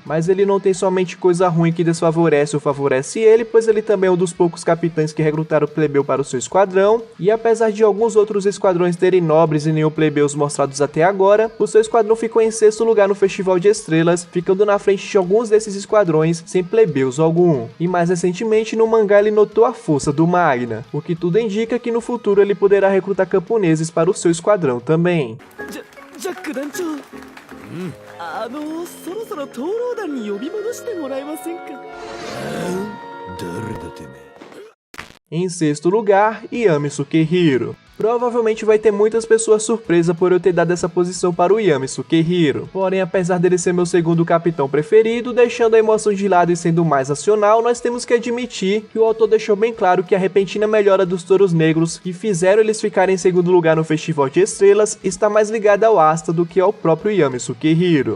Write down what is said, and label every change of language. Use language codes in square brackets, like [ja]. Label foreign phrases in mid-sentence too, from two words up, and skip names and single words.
[pt] Mas ele não tem somente coisa ruim que desfavorece ou favorece ele, pois ele também é um dos poucos capitães que recrutaram o plebeu para o seu esquadrão, e apesar de alguns outros esquadrões terem nobres e nenhum plebeus mostrados até agora, o seu esquadrão ficou em sexto lugar no Festival de Estrelas, ficando na frente de alguns desses esquadrões sem plebeus algum. E mais recentemente no mangá ele notou a força do Magna, o que tudo indica que no futuro ele poderá recrutar camponeses para o seu esquadrão também. [ja] Jack 団長、そろそろ討論団に呼び戻してもらえませんか？誰だてめえ。 [pt] Em sexto lugar, Yami Sukehiro. Provavelmente vai ter muitas pessoas surpresas por eu ter dado essa posição para o Yami Sukehiro. Porém, apesar dele ser meu segundo capitão preferido, deixando a emoção de lado e sendo mais racional, nós temos que admitir que o autor deixou bem claro que a repentina melhora dos touros negros que fizeram eles ficarem em segundo lugar no Festival de Estrelas está mais ligada ao Asta do que ao próprio Yami Sukehiro.